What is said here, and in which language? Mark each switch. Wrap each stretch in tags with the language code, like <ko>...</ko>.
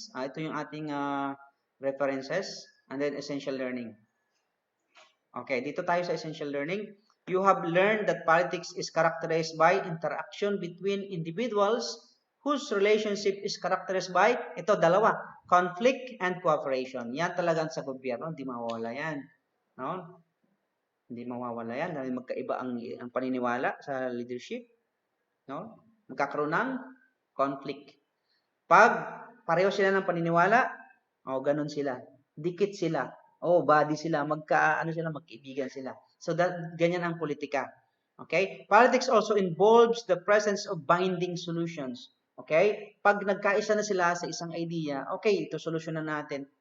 <tl>Ito yung ating references.</tl> <en>And then, essential learning.</en> <tl>Okay, dito tayo sa essential learning.</tl> <en>You have learned that politics is characterized by interaction between individuals whose relationship is characterized by,</en> <tl>ito, dalawa,</tl> <en>conflict and cooperation.</en> <tl>Yan talagang sa gobyerno, hindi mawawala yan. No? Hindi mawawala yan dahil magkaiba ang paniniwala sa leadership. No? Magkakaroon ng conflict. Pag pareho sila ng paniniwala, ganun sila. Dikit sila. Body sila. Magkaibigan sila. So, ganyan ang politika. Okay?</tl> <en>Politics also involves the presence of binding solutions. Okay?</en> <tl>Pag nagkaisa na sila sa isang idea, okay, ito solusyonan natin.</tl>